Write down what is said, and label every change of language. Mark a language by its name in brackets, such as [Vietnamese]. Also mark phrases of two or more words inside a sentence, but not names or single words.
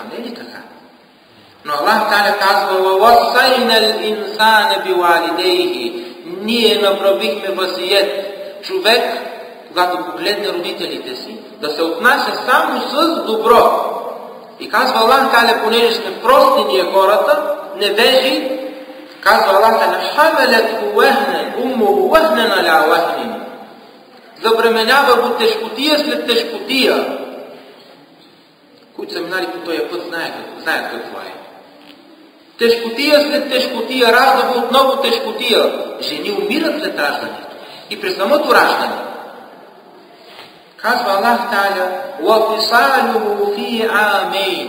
[Bulgarian] Не е ли така? Но Аллах Та'аля казва: [Arabic] وَوَصَّيْنَا الْإِنسَانَ بِوَالِدَيْهِ. [Bulgarian] Ние направихме васиет. Човек, когато погледне родителите си, да се отнася само с добро. И казва Аллах Та'аля, понеже сме прости ние хората, невежи, казва Аллах Та'аля: [Arabic] حَمَلَتْهُ وَهْنًا أُمُّهُ وَهْنًا عَلَى وَهْنٍ. [Bulgarian] Забременява го тежкотия след тежкотия. Които са минали по този път знаят какво е. Тежкотия след тежкотия, ражда го отново тежкотия. Жени умират след раждането. И при самото раждане. Казва Аллах Та'аля: [Arabic] وَفِصَالُهُ فِي عَامَيْنِ.